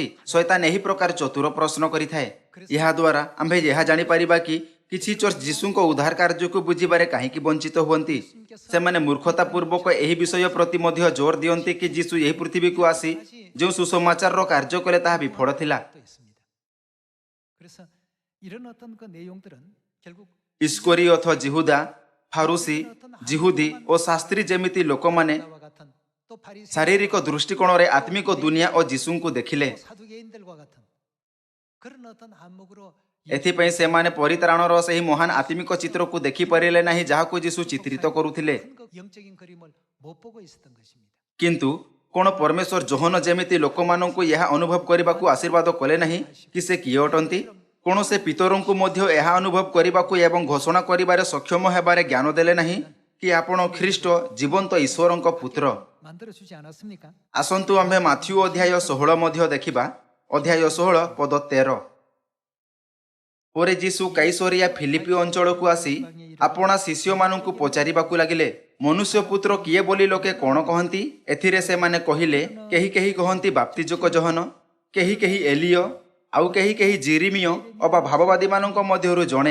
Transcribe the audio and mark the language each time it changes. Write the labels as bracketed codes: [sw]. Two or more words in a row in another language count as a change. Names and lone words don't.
[or] ଶୈତାନ ଏହି ପ୍ରକାର ଚତୁର ପ୍ରଶ୍ନ କରିଥାଏ। ଏହା ଦ୍ୱାରା ଆମ୍ଭେ ଏହା ଜାଣିପାରିବା କି କିଛି ଚର୍ଚ୍ଚ ଯୀଶୁଙ୍କ ଉଦ୍ଧାର କାର୍ଯ୍ୟକୁ ବୁଝିବାରେ କାହିଁକି ବଞ୍ଚିତ ହୁଅନ୍ତି। ସେମାନେ ମୂର୍ଖତାପୂର୍ବକ ଏହି ବିଷୟ ପ୍ରତି ମଧ୍ୟ ଜୋର ଦିଅନ୍ତି କି ଯୀଶୁ ଏହି ପୃଥିବୀକୁ ଆସି ଯେଉଁ ସୁସମାଚାରର କାର୍ଯ୍ୟ କଲେ ତାହା ବିଫଳ ଥିଲା। [ko] 또 있습니다. 그래서 이런 어떤 그 내용들은 결국 [or] ଇସ୍କରିୟଥ ଜିହୁଦା, ଫାରୁସି, ଜିହୁଦୀ ଓ ଶାସ୍ତ୍ରୀ ଯେମିତି ଲୋକମାନେ [ko] 와 같은 또 바리새인 [or] ଶାରୀରିକ ଦୃଷ୍ଟିକୋଣରେ ଆତ୍ମିକ ଦୁନିଆ ଓ ଯୀଶୁଙ୍କୁ ଦେଖିଲେ। [ko] 사두개인들과 같은 그런 어떤 안목으로 [or] ଏଥିପାଇଁ ସେମାନେ ପରିତ୍ରାଣର ସେହି ମହାନ ଆତ୍ମିକ ଚିତ୍ରକୁ ଦେଖିପାରିଲେ ନାହିଁ ଯାହାକୁ ଯୀଶୁ ଚିତ୍ରିତ କରୁଥିଲେ। [ko] 큰 영적인 그림을 못 보고 있었던 것입니다. [or] କିନ୍ତୁ କ'ଣ ପରମେଶ୍ୱର ଯୋହନ ଯେମିତି ଲୋକମାନଙ୍କୁ ଏହା ଅନୁଭବ କରିବାକୁ ଆଶୀର୍ବାଦ କଲେ ନାହିଁ କି ସେ କିଏ ଅଟନ୍ତି? କ'ଣ ସେ ପିତରଙ୍କୁ ମଧ୍ୟ ଏହା ଅନୁଭବ କରିବାକୁ ଏବଂ ଘୋଷଣା କରିବାରେ ସକ୍ଷମ ହେବାରେ ଜ୍ଞାନ ଦେଲେ ନାହିଁ କି ଆପଣ ଖ୍ରୀଷ୍ଟ ଜୀବନ୍ତ ଈଶ୍ୱରଙ୍କ ପୁତ୍ର? [ko] 만들어 주지 않았습니까? [or] ଆସନ୍ତୁ ଆମ୍ଭେ ମାଥ୍ୟୁ ଅଧ୍ୟାୟ 16 ମଧ୍ୟ ଦେଖିବା। ଅଧ୍ୟାୟ 16 ପଦ 13। ପରେ ଯୀଶୁ କାଇସରିଆ ଫିଲିପି ଅଞ୍ଚଳକୁ ଆସି ଆପଣା ଶିଷ୍ୟମାନଙ୍କୁ ପଚାରିବାକୁ ଲାଗିଲେ, ମନୁଷ୍ୟ ପୁତ୍ର କିଏ ବୋଲି ଲୋକେ କ'ଣ କହନ୍ତି? ଏଥିରେ ସେମାନେ କହିଲେ, କେହି କେହି କହନ୍ତି ବାପ୍ତିଜକ ଯୋହନ, କେହି କେହି ଏଲିୟ, ଆଉ କେହି କେହି ଜିରିମିୟ ଅବା ଭାବବାଦୀମାନଙ୍କ ମଧ୍ୟରୁ ଜଣେ।